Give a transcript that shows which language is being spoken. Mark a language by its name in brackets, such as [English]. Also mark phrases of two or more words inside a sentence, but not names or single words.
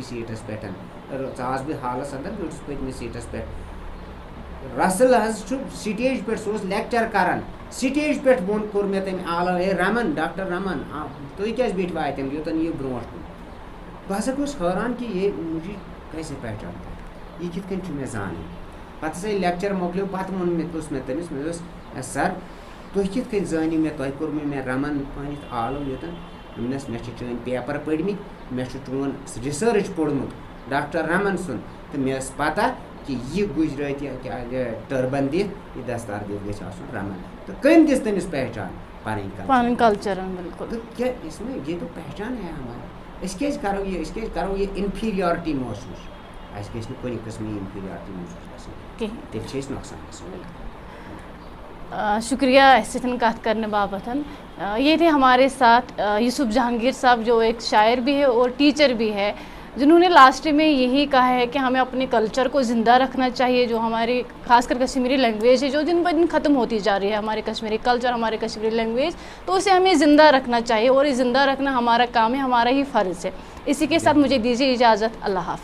[Kashmiri] سیٖٹَس پٮ۪ٹھ ژاس بہٕ ہالَس اَنٛدر بیوٗٹھُس پٔتمِس سیٖٹَس پٮ۪ٹھ رسل حظ چھُ سِٹیج پٮ۪ٹھ سُہ اوس لیکچَر کَران سِٹیج پٮ۪ٹھ کوٚر مےٚ تٔمۍ آلو ہے رمن ڈاکٹر رمن تُہۍ کیٛازِ بیٖٹھوٕ اَتٮ۪ن یوٚتَن یِیِو برٛونٛٹھ کُن بہٕ ہسا گوس حٲران کہِ [Urdu] یے مجھے کیسے پہچانتا ہے [Kashmiri] یہِ کِتھ کٔنۍ چھُ مےٚ زانٕنۍ پَتہٕ ہسا ییٚلہِ لیکچَر مۄکلیو پَتہٕ ووٚن مےٚ تٔمِس مےٚ دوٚپُس سَر تُہۍ کِتھ کٔنۍ زٲنِو مےٚ تۄہہِ کوٚرمُ مےٚ رَمن پٲنِتھ آلو یوٚتَن دوٚپنَس مےٚ چھِ چٲنۍ پیپَر پٔرمٕتۍ مےٚ چھُ چون رِسٲرٕچ پوٚرمُت ڈاکٹر رمن سُنٛد تہٕ مےٚ ٲس پَتہ کہِ یہِ گُجرٲتی ٹٔربَن دِتھ یہِ دستار دِتھ گژھِ آسُن رمن تہٕ کٔمۍ دِژ تٔمِس پہچان پَنٕنۍ کَلچَر تہٕ کیٛاہ [Urdu] اِس میں یہ تو پہچان ہے ہمارا [Kashmiri] أسۍ کیٛازِ کَرو یہِ اِنفیٖریارٹی محسوٗس اَسہِ گژھِ نہٕ کُنہِ قٕسمٕچ اِنفیٖریارٹی محسوٗس گژھٕنۍ تیٚلہِ چھِ أسۍ نۄقصان گژھان [Urdu] شکریہ اس سے کت کرنے باپت یہ تھے ہمارے ساتھ یوسف جہانگیر صاحب جو ایک شاعر بھی ہے اور ٹیچر بھی ہے جنہوں نے لاسٹ میں یہی کہا ہے کہ ہمیں اپنے کلچر کو زندہ رکھنا چاہیے جو ہماری خاص کر کشمیری لینگویج ہے جو دن بہ دن ختم ہوتی جا رہی ہے ہمارے کشمیری کلچر ہمارے کشمیری لینگویج تو اسے ہمیں زندہ رکھنا چاہیے اور یہ زندہ رکھنا ہمارا کام ہے ہمارا ہی فرض ہے اسی کے ساتھ مجھے دیجیے اجازت اللہ حافظ.